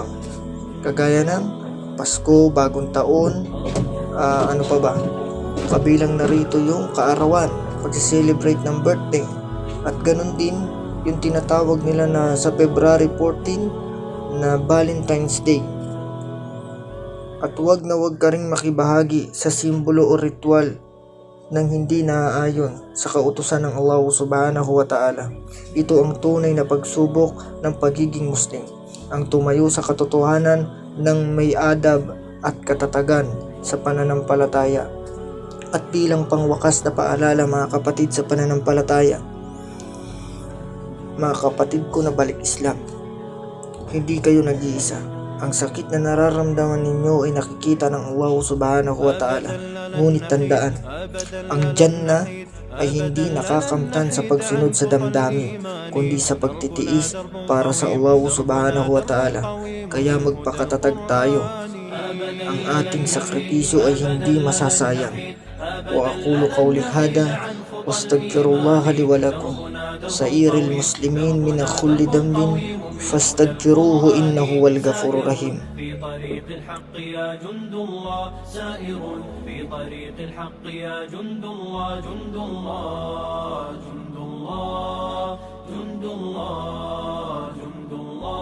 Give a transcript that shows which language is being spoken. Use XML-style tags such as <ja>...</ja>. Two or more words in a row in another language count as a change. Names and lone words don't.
<tl>Kagaya ng Pasko, Bagong Taon, kabilang narito yung kaarawan, pag-celebrate ng birthday. At ganun din yung tinatawag nila na sa February 14 na Valentine's Day. At huwag ka ring makibahagi sa simbolo o ritual nang hindi naaayon sa kautusan ng Allah</tl> <ar>subhanahu wa ta'ala.</ar> <tl>Ito ang tunay na pagsubok ng pagiging Muslim, ang tumayo sa katotohanan ng may adab at katatagan sa pananampalataya. At bilang pangwakas na paalala mga kapatid sa pananampalataya, mga kapatid ko na balik Islam, hindi kayo nag-iisa. Ang sakit na nararamdaman ninyo ay nakikita ng Allah</tl> <ar>subhanahu wa ta'ala.</ar> <tl>Ngunit tandaan, ang Jannah ay hindi nakakamtan sa pagsunod sa damdamin, kundi sa pagtitiis para sa Allah</tl> <ar>subhanahu wa ta'ala.</ar> <tl>Kaya magpakatatag tayo. Ang ating sakripisyo ay hindi masasayang.</tl> <ar>Wa aqulu qawli hada wastaghfirullaha li wa lakum sa'iril muslimin min kulli dambin fastaghfiruhu innahu wal ghafurur rahim. في طريق الحق يا جند الله سائر في طريق الحق يا جند الله جند الله جند الله جند الله</ar>